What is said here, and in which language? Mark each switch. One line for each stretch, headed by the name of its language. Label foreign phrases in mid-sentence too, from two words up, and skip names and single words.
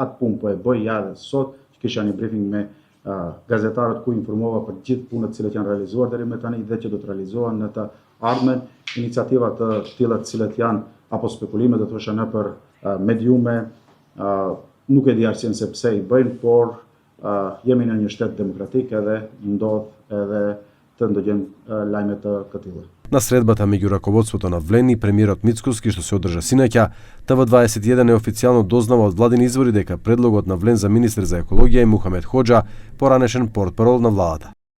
Albanian: atë punë po e bëj ja dhe sot, që kisha një briefing me gazetarët ku informova për gjithë punët cilat janë realizuar deri më tani dhe që do të realizohen në të ardhmen, iniciativa të tilla të cilat janë apo spekulime do të thosha nëpër mediume, nuk e di arsyen se pse i bëjnë, por jemi në një shtet demokratik edhe ndodh edhe të ndodhen lajme të këtilla.
Macedonian: На средбата меѓу раководството на ВЛЕН и премиерот Мицкоски што се одржа синоќа, ТВ21 неофицијално дознава од владини извори дека предлогот на ВЛЕН за министер за екологија е Мухамед Хоџа, поранешен портпарол на владата.